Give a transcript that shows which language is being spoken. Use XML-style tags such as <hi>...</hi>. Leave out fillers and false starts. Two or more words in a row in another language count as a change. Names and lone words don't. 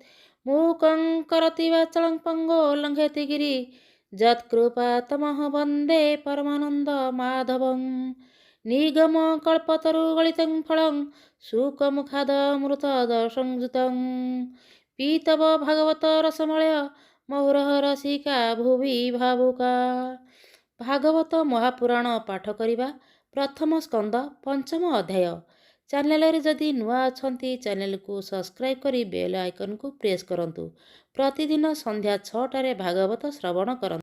<sa>मूकं करोति वाचालं पङ्गो लङ्घयति गिरिं यत्कृपातमः वन्दे परमानन्दमाधवं। निगमकल्पतरुगलितं फलं शुकमुखादमृतदर्शनयुतं पीतव भागवत रसमलय ମହୁରହ ରସିକା ଭୁବି ଭାବୁକା।</sa> <or>ଭାଗବତ ମହାପୁରାଣ ପାଠ କରିବା ପ୍ରଥମ ସ୍କନ୍ଦ ପଞ୍ଚମ ଅଧ୍ୟାୟ। ଚ୍ୟାନେଲରେ ଯଦି ନୂଆ ଅଛନ୍ତି ଚ୍ୟାନେଲକୁ ସବସ୍କ୍ରାଇବ୍ କରି</or> <en>bell iconku</en> <or>ପ୍ରେସ୍ କରନ୍ତୁ। ପ୍ରତିଦିନ ସନ୍ଧ୍ୟା 6ଟାରେ ଭାଗବତ ଶ୍ରବଣ କରନ୍ତୁ।</or>